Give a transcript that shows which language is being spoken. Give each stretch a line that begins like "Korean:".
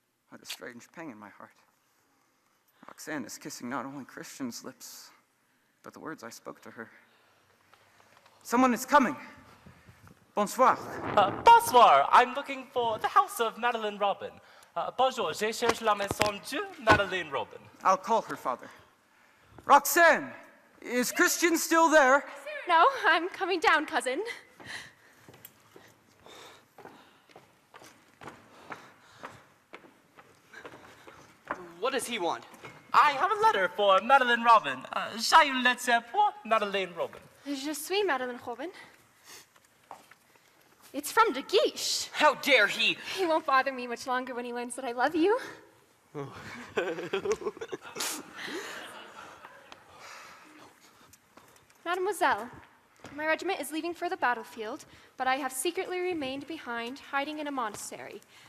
English: What a strange pang in my heart. Roxanne is kissing not only Christian's lips, but the words I spoke to her. Someone is coming. Bonsoir.
French: Bonsoir.
English: I'm looking for the house of Madeleine Robin.
French: Bonjour, je cherche la maison de Madeleine Robin.
English: I'll call her, father. Roxanne, is Christian still there? No, I'm coming down, cousin. What does he want? I have a letter for Madeleine Robin.
French: J'ai une lettre pour Madeleine Robin. Je suis Madeleine Robin.
English: It's from De Guiche. How dare he? He won't bother me much longer when he learns that I love you. Mademoiselle, my regiment is leaving for the battlefield, but I have secretly remained behind, hiding in a monastery.